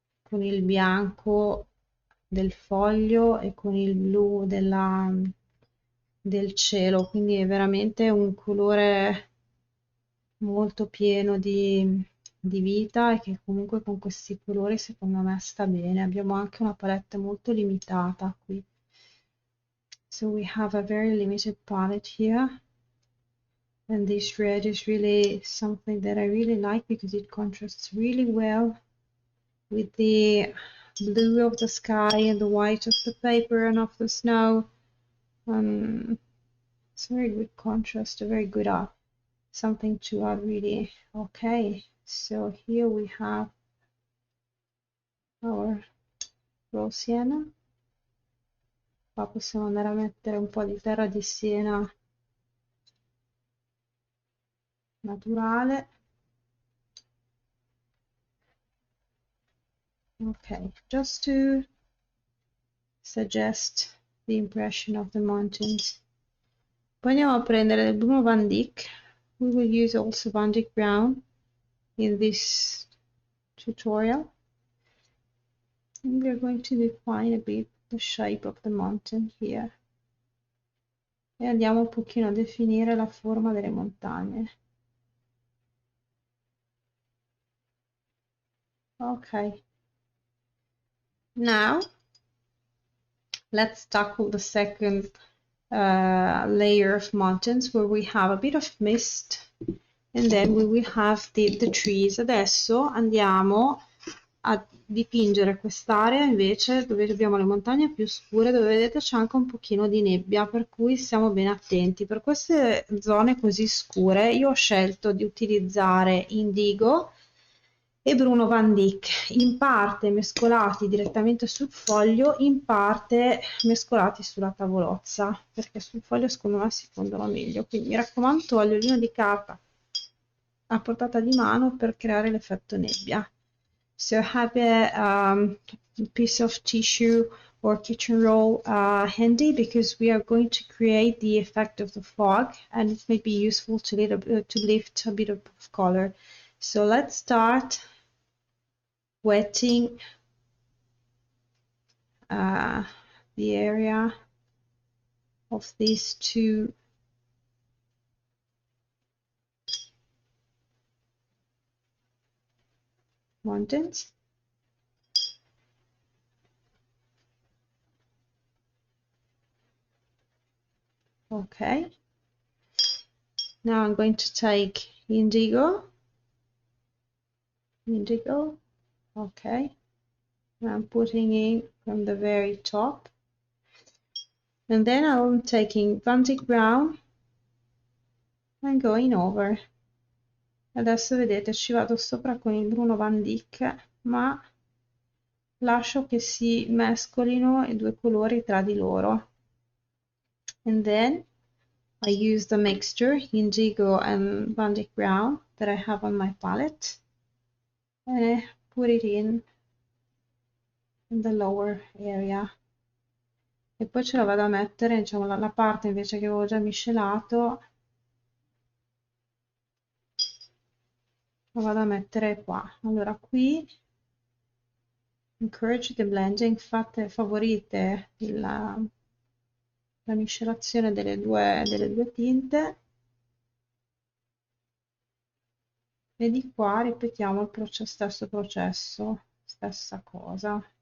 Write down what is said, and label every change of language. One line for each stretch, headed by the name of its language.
Italian: il bianco del foglio e con il blu del cielo, quindi è veramente un colore molto pieno di vita e che comunque con questi colori secondo me sta bene. Abbiamo anche una palette molto limitata qui,
English: so we have a very limited palette here. And this red is really something that I really like because it contrasts really well with the blue of the sky and the white of the paper and of the snow. It's a very good contrast, a very good something to add really. Okay, so here we have our raw sienna.
Italian: Qua possiamo andare a mettere un po' di terra di siena naturale.
English: Okay, just to suggest the impression of the mountains.
Italian: Poi andiamo a prendere del Bruno Van Dyck.
English: We will use also Van Dyck Brown in this tutorial. And we are going to define a bit the shape of the mountain here.
Italian: E andiamo un pochino a definire la forma delle montagne.
English: Okay. Now, let's tackle the second layer of mountains where we have a bit of mist and then we will have the trees.
Italian: Adesso andiamo a dipingere quest'area invece dove abbiamo le montagne più scure, dove vedete c'è anche un pochino di nebbia, per cui stiamo ben attenti. Per queste zone così scure io ho scelto di utilizzare indigo e Bruno Van Dyck, in parte mescolati direttamente sul foglio, in parte mescolati sulla tavolozza, perché sul foglio secondo me si fondono meglio. Quindi mi raccomando, togliolino di carta a portata di mano per creare l'effetto nebbia. So have a piece of tissue or kitchen roll handy because we are going to create the effect of the fog and it may be useful to lift a bit of color.
English: So let's start wetting the area of these two mountains. Okay. Now I'm going to take indigo. Okay. I'm putting in from the very top. And then I'm taking Van Dyck Brown and going over.
Italian: Adesso vedete ci vado sopra con il Bruno Van Dyck, ma lascio che si mescolino i due colori tra di loro.
English: And then I use the mixture indigo and Van Dyck Brown that I have on my palette and I put it in the lower area.
Italian: E poi ce la vado a mettere, diciamo, la parte invece che avevo già miscelato la vado a mettere qua. Allora qui
English: encourage the blending,
Italian: favorite la miscelazione delle due tinte e di qua ripetiamo il stesso processo, stessa cosa.